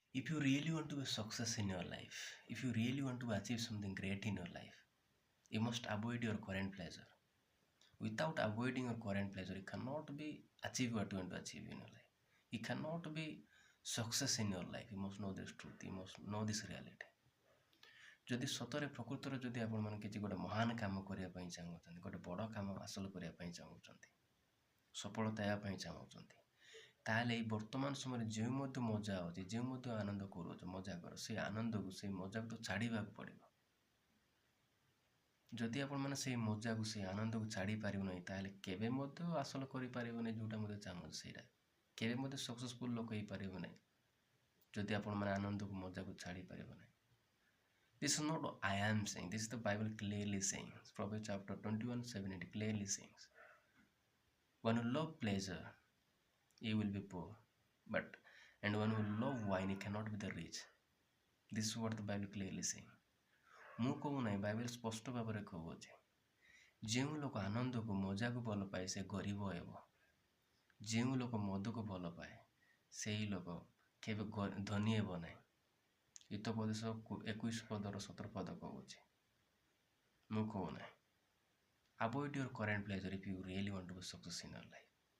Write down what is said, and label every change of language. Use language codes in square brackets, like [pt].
[en] If you really want to be success in your life, if you really want to achieve something great in your life, you must avoid your current pleasure. Without avoiding your current pleasure, you cannot be achieve what you want to achieve in your life. You cannot be success in your life. You must know this truth. You must know this reality. [or] ଯଦି ସତରେ ପ୍ରକୃତରେ ଯଦି ଆପଣମାନେ କିଛି ଗୋଟେ ମହାନ କାମ କରିବା ପାଇଁ ଚାହୁଁଛନ୍ତି, ଗୋଟେ ବଡ଼ କାମ ହାସଲ କରିବା ପାଇଁ ଚାହୁଁଛନ୍ତି, ସଫଳତା ହେବା ପାଇଁ ଚାହୁଁଛନ୍ତି, ତାହେଲେ ଏଇ ବର୍ତ୍ତମାନ ସମୟରେ ଯେଉଁ ମଧ୍ୟ ମଜା ଅଛି, ଯେଉଁ ମଧ୍ୟ ଆନନ୍ଦ କରୁଛ, ମଜା କର, ସେଇ ଆନନ୍ଦକୁ, ସେଇ ମଜାକୁ ତ ଛାଡ଼ିବାକୁ ପଡ଼ିବ। ଯଦି ଆପଣମାନେ ସେଇ ମଜାକୁ, ସେଇ ଆନନ୍ଦକୁ ଛାଡ଼ି ପାରିବ ନାହିଁ, ତାହେଲେ କେବେ ମଧ୍ୟ ହାସଲ କରିପାରିବ ନାହିଁ ଯେଉଁଟା ମଧ୍ୟ ଚାହୁଁଛି ସେଇଟା। କେବେ ମଧ୍ୟ ସକ୍ସେସଫୁଲ୍ ଲୋକ ହେଇପାରିବ ନାହିଁ ଯଦି ଆପଣମାନେ ଆନନ୍ଦକୁ, ମଜାକୁ ଛାଡ଼ି ପାରିବ ନାହିଁ। [en] This is not I am saying, this is the Bible clearly saying. Proverbs chapter 21:7 it clearly says, when you love pleasure, you will be poor, and when you love wine, you cannot be the rich. This is what the Bible clearly saying. [or] ମୁଁ କହୁ ନାହିଁ, Bible ସ୍ପଷ୍ଟ ଭାବରେ କହୁଅଛି, ଯେଉଁ ଲୋକ ଆନନ୍ଦକୁ, ମଜାକୁ ଭଲ ପାଏ ସେ ଗରିବ ହେବ। ଯେଉଁ ଲୋକ ମଦକୁ ଭଲ ପାଏ ସେହି ଲୋକ କେବେ ଧନୀ ହେବ ନାହିଁ। ହିତୋପଦେଶ 21:17 କହୁଛି। ମୁଁ କହୁ ନାହିଁ, [en] avoid your current pleasure if you really want to be success in your life.